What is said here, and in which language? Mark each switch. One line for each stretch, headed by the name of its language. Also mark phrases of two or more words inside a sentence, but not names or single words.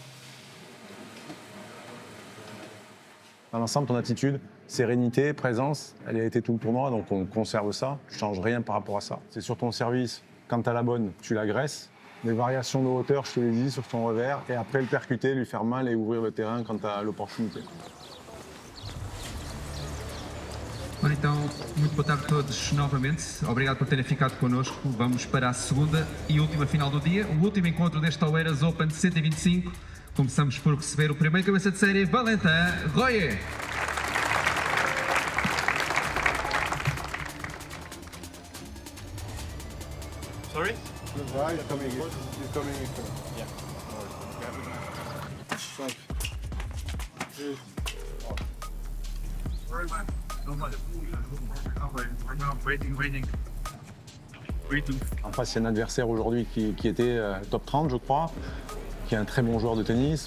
French: Dans l'ensemble, ton attitude, sérénité, présence, elle a été tout le tournoi, donc on conserve ça. Je ne change rien par rapport à ça. C'est sur ton service, quand tu as la bonne, tu l'agresses. Les variations de hauteur, je te l'ai dit, sur son revers, et après le percuter, lui faire mal et ouvrir le terrain quand tu as l'opportunité.
Portuguese: Então, muito boa tarde a todos novamente. Obrigado por terem ficado connosco. Vamos para a segunda e última final do dia, o último encontro deste Oeiras Open 125. Começamos por receber o primeiro cabeça de série, Valentin Royer.
English: Sorry? Right, you're coming in. Yeah.
French: En face, c'est un adversaire aujourd'hui qui était top 30, je crois, qui est un très bon joueur de tennis.